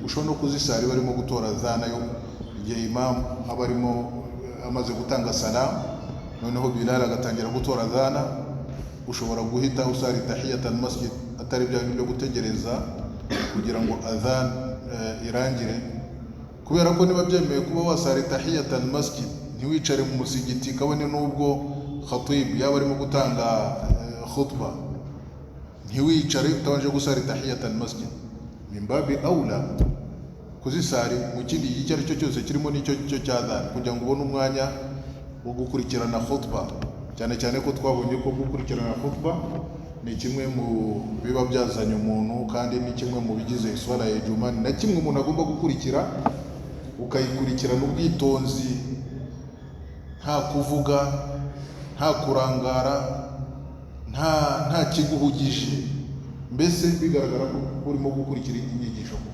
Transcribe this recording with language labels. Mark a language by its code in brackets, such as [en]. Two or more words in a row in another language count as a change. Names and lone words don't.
[rw] ushobora no kuzisari barimo gutora adhana yo igihe imam aba arimo amaze gutanga salam, noneho Bilal agatangira gutora adhana, ushobora guhita usari [ar] تحية المسجد, [rw] atari byo gutegereza kugira ngo adhan irangire, kubera ko niba byemeye kuba wasari [ar] تحية المسجد [rw] ntiwicare mu musigiti kabone n'ubwo khatib yaba arimo gutanga khutba, ntiwicare utabanje gusari [ar] تحية المسجد. من باب أولى [rw] kuzisari mu kindi gihe icyo ari cyo cyose kirimo n'icyo cya adhan, kugira ngo ubone umwanya wo gukurikirana khutba, cyane cyane ko twabonye ko gukurikirana khutba ni kimwe mu biba byazanye umuntu, kandi ni kimwe mu bigize swala ya Ijuma, na kimwe umuntu agomba gukurikira, ukayikurikirana ubwitonzi, nta kuvuga, nta kurangara, nta kiguhugije, mbese bigaragara ko urimo gukurikira inyigisho.